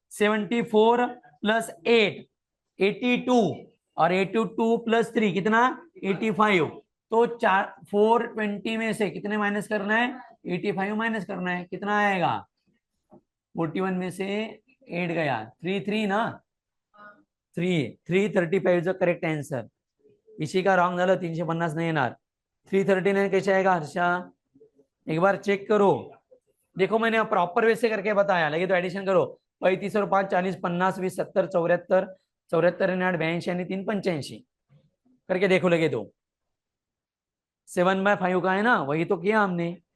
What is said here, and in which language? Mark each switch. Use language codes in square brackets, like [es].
[hi] 74 plus 8 82 और 82 plus 3 कितना 85. तो 420 में से कितने माइनस करना है 85 माइनस करना है. कितना आएगा 41 में से 8 गया 3 3 ना 335 करेक्ट आंसर. [mr] इसी का रॉन्ग झालं 350 नाही येणार. [hi] 339 कैसे आएगा हर्षा एक बार चेक करो. देखो मैंने प्रॉपर वे से करके बताया. लगे तो एडिशन करो. 35 और 5 40 50 20 70 74 74 आणि 8 82 आणि 3 85 करके देखो. लगे तो 7/5 का है ना, वही तो किया हमने.